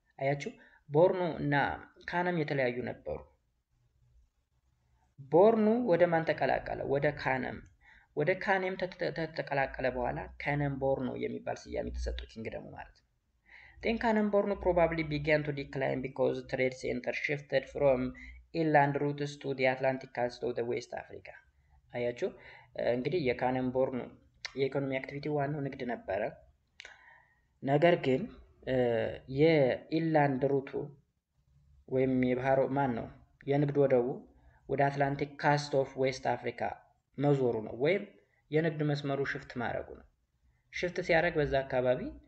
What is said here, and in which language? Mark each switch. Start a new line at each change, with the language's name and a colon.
Amharic: አያችሁ ቦርኖ እና ካነም የተለያዩ ነበሩ። ቦርኑ ወደ ማን ተቀላቀለ? ወደ ካነም። ወደ ካኔም ተቀላቀለ በኋላ ካነም ቦርኖ የሚባል ስያሜ ተሰጠው ኪንግደሙ ማለት ነው።
English: Then Kanem Borno probably began to decline because trade center shifted from inland routes to the Atlantic coast of the West Africa.
Amharic: አያችሁ እንግዲህ የካነም ቦርኖ የኢኮኖሚ አክቲቪቲ ዋናው ንግድ ነበረ። ነገር ግን የኢንላንድ ሩቱ ወይም የባህር ማን ነው የንግድ ወደቡ ወደ አትላንቲክ ካስት ኦፍ ዌስት አፍሪካ መዞሩ ነው፣ ወይም የንግድ መስመሩ ሽፍት ማድረጉ ነው። ሽፍት ሲያደርግ በዛ አካባቢ